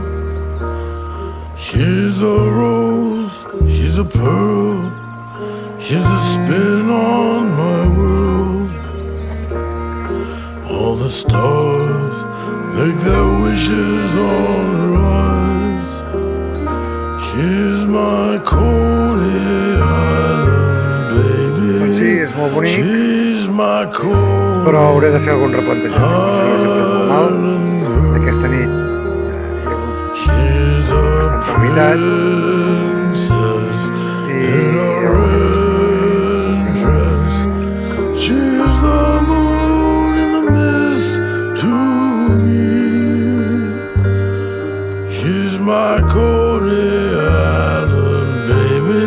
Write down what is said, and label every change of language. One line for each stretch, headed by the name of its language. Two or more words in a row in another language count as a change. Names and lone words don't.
English: She's a rose, she's a pearl, she's a spin on my world. All the stars make their wishes on her eyes. She's my Coney Island baby.
Catalan: Doncs sí, és molt bonic,
English: She's my Coney
Catalan: però hauré de fer algun replantejament. Els viatges hem fet molt mal. Aquesta nit hi ha hagut bastanta humitat i
English: She's the moon in the mist to me. She's my Coney Island baby.